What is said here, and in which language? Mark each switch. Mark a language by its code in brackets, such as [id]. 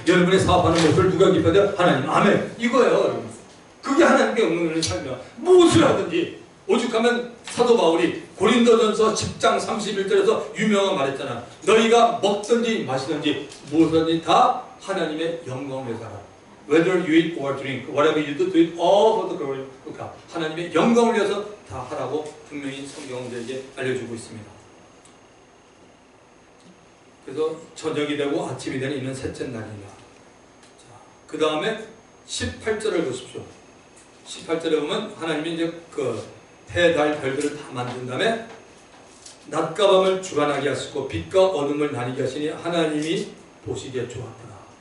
[ko] 여러분의 사업하는 모습을 누가 기뻐야 돼요? 하나님. 아멘. 이거예요, 여러분. 그게 하나님께 응원을 살면 무엇을 하든지 오죽하면 사도 바울이 고린도전서 10장 31절에서 유명한 말했잖아. 너희가 먹든지 마시든지 무엇이든지 다 하나님의 영광을 위해서 하라. [en] Whether you eat or drink, whatever you do, do it all for the glory of God. [ko] 하나님의 영광을 위해서 다 하라고 분명히 성경은 우리에게 알려주고 있습니다. 그래서 저녁이 되고 아침이 되는 이는 셋째 날이다. 그 다음에 18절을 보십시오. 18절에 보면 하나님이 이제 그 해, 달, 별들을 다 만든 다음에 낮과 밤을 주관하게 하시고 빛과 어둠을 나뉘게 하시니 하나님이 보시기에 좋았더라.